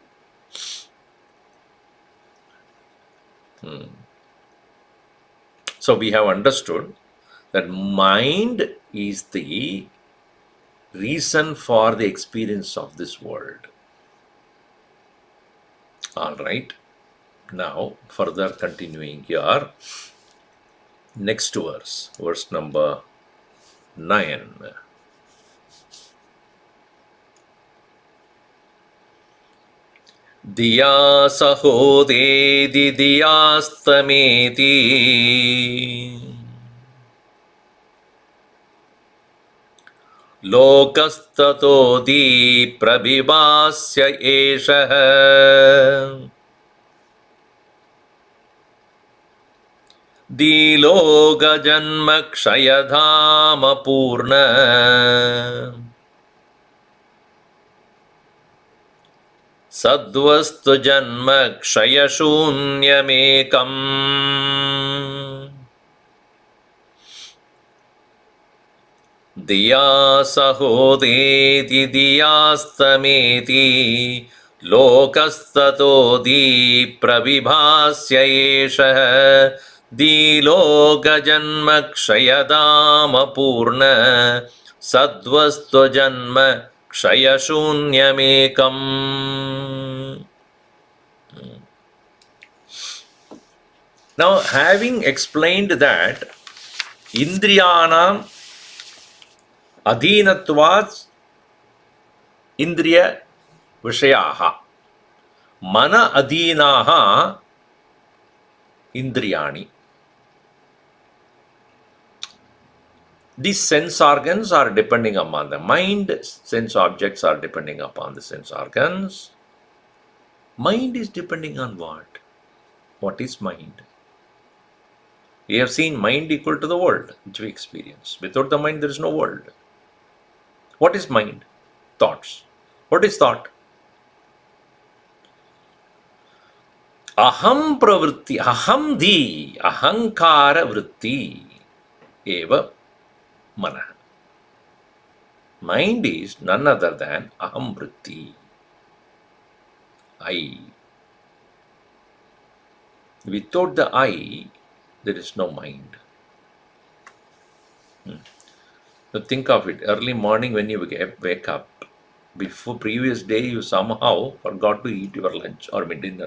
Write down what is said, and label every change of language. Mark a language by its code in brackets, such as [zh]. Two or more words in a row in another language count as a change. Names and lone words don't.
[en] So we have understood that mind is the reason for the experience of this world. All right. Now, further continuing here, next verse, verse number 9. [sa] धिया सहोदेति धियास्तमेति लोकस्ततोधी प्रविभास्य एषः धीलोक जन्म क्षयधाम पूर्णं सद्वस्तु जन्म क्षयशून्यमेकम् धिया सहोदेति धियास्तमेति लोकस्ततो धी प्रविभास्य एष धीलोक जन्म क्षयधाम पूर्णं सद्वस्तु जन्म क्षयशून्यमेकम्. [en] Now, having explained that [sa] इन्द्रियाणाम् अधीनत्वात् इन्द्रिय विषयाः मनः अधीनाः इन्द्रियाणि. [en] These sense organs are depending upon the mind, sense objects are depending upon the sense organs. Mind is depending on what? What is mind? We have seen mind equal to the world which we experience. Without the mind, there is no world. What is mind? Thoughts. What is thought? [sa] अहं प्रवृत्तिः, अहं धीः, अहंकार वृत्तिः एव मनः. [en] Mind is none other than [sa] अहं वृत्तिः, [en] I. Without the I, there is no mind. So think of it, early morning when you wake up, before previous day you somehow forgot to eat your lunch or dinner.